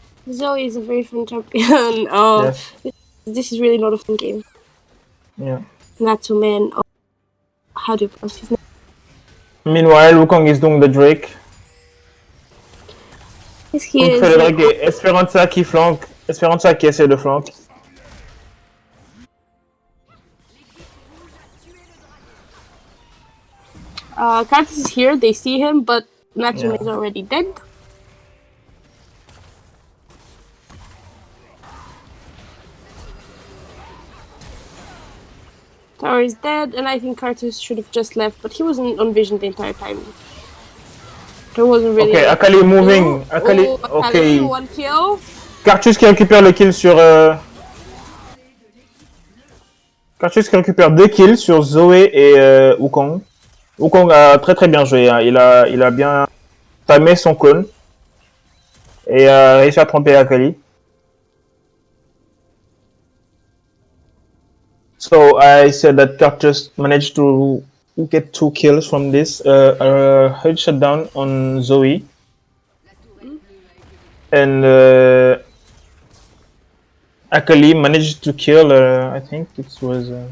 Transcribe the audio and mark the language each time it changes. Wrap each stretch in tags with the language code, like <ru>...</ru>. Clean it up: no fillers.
<en>Zoe is a very fun champion. Oh, yes. This is really not a fun game. Yeah. Natsume. Oh, how do you pronounce his name? Meanwhile, Wukong is doing the Drake. Yes, he is.</en> <fr>Le Drake et Esperanza qui flanque. Esperanza qui essaie de flanque.</fr> <en>Karthus is here, they see him, but Natsume is already dead. Tower is dead, and I think Karthus should have just left, but he wasn't on vision the entire time. There wasn't really. Okay, Akali moving. Akali, okay. One kill.</en> <fr>Karthus qui récupère le kill sur. Karthus qui récupère 2 kills sur Zoé et Wukong. Wukong a très bien joué. Hein. Il a bien timé son clone et a réussi à tromper Akali.</fr> <en>So I said that Karthus managed to get 2 kills from this. A head shutdown on Zoe. And Akali managed to kill, I think it was...</en>